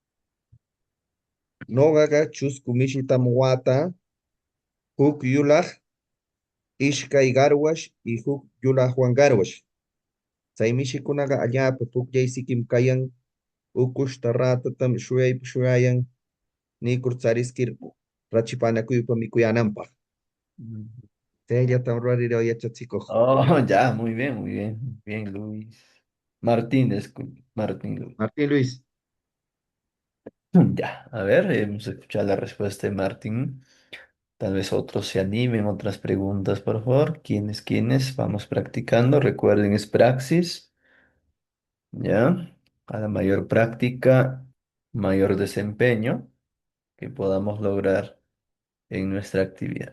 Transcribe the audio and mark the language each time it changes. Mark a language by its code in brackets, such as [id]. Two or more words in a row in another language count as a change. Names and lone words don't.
[qu] Noqaqa chusku mishitam wata huk yulaq ishkay garwash y huk yulaqwan garwash. Chay mishikunaqa allaapa pukllaysikim kayan ukushta ratatam shuyayan nikur chariskir rachipanakuypa mikuyananpaq. Mm. Chayllatam rurariraw yachachikuq. [es] Oh, ya, muy bien, muy bien. Bien, Luis. Martín, Martín Luis. Martín Luis. Ya, a ver, hemos escuchado la respuesta de Martín. Tal vez otros se animen, otras preguntas, por favor. ¿Quiénes? Vamos practicando. Recuerden, es praxis, ¿ya? A la mayor práctica, mayor desempeño que podamos lograr en nuestra actividad.